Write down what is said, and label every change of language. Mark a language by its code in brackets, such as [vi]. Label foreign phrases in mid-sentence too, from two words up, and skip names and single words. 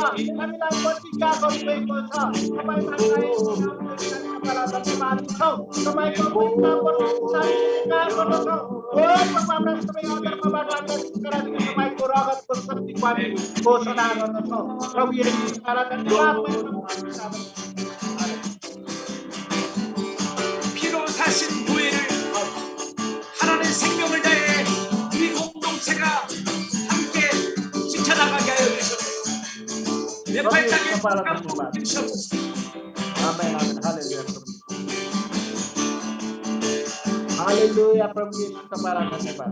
[ne] हामीलाई प्रतिज्ञा गर्नुभएको छ। तपाईँलाई धन्यवाद दिन्छौँ। तपाईँको स्वीकार गर्दछौँ। हाम्रा सबै अधर्मबाट हामीलाई छुटकारा दिने तपाईँको रगतको शक्तिको हामी घोषणा गर्दछौँ। प्रभु येशूलाई धन्यवाद [ko] 사신 교회를 하나님의 생명을 다해 우리 공동체가 함께 지켜나가게 하여 주시옵소서. 내 발짝에 감동 주시옵소서. 아멘 아멘 할렐루야 [ne] प्रभु येशू तपाईलाई धन्यवाद।